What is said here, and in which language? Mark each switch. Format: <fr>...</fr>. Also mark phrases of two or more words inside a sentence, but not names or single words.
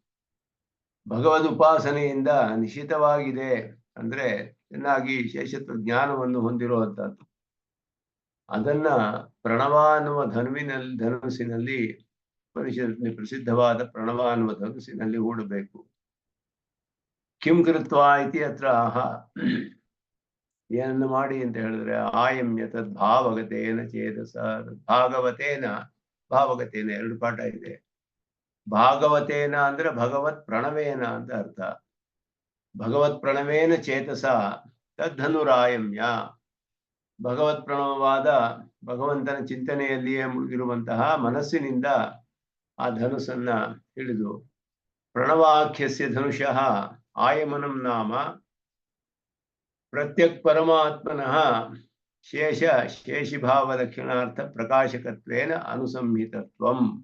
<kn>ಭಗವದ್ ಉಪಾಸನೆಯಿಂದ ನಿಶ್ಚಿತವಾಗಿದೆ ಅಂದ್ರೆ ಚೆನ್ನಾಗಿ ಶೇಷತ್ವ ಜ್ಞಾನವನ್ನು ಹೊಂದಿರುವಂತಹದ್ದು. ಅದನ್ನ ಪ್ರಣವ ಅನ್ನುವ ಧನುಸ್ಸಿನಲ್ಲಿ ಉಪನಿಷತ್ತಿನಲ್ಲಿ ಪ್ರಸಿದ್ಧವಾದ ಪ್ರಣವ ಅನ್ನುವ ಧನುಸ್ಸಿನಲ್ಲಿ ಹೂಡಬೇಕು.</kn> <sa>ಕಿಂ ಕೃತ್ವಾ ಇತಿ ಅತ್ರ ಆಹ,</sa> <kn>ಏನನ್ನು ಮಾಡಿ ಅಂತ ಹೇಳಿದ್ರೆ</kn> <sa>ಆಯಮ್ಯ ತದ್ಭಾವಗತೇನ ಚೇತಸ, ಭಾಗವತೇನ, ಭಾವಗತೇನ</sa> <kn>ಎರಡು ಪಾಠ ಇದೆ. ಭಾಗವತೇನ ಅಂದ್ರೆ</kn> <sa>ಭಗವತ್ ಪ್ರಣವೇನ</sa> <kn>ಅಂತ ಅರ್ಥ.</kn> <sa>ಭಗವತ್ ಪ್ರಣವೇನ ಚೇತಸ ತದ್ಧನುರಾಯಮ್ಯ,</sa> <kn>ಭಗವತ್ ಪ್ರಣವವಾದ ಭಗವಂತನ ಚಿಂತನೆಯಲ್ಲಿಯೇ ಮುಳುಗಿರುವಂತಹ ಮನಸ್ಸಿನಿಂದ ಆ ಧನುಸ್ಸನ್ನ ಹಿಡಿದು,</kn> <sa>ಪ್ರಣವಾಖ್ಯಸ್ಯ ಧನುಷಃ ಆಯಮನಂ ನಾಮ ಪ್ರತ್ಯಕ್ ಪರಮಾತ್ಮನಃ ಶೇಷಿಭಾವ ಲಕ್ಷಣಾರ್ಥ ಪ್ರಕಾಶಕತ್ವೇನ ಅನುಸಂಹಿತತ್ವಂ.</sa>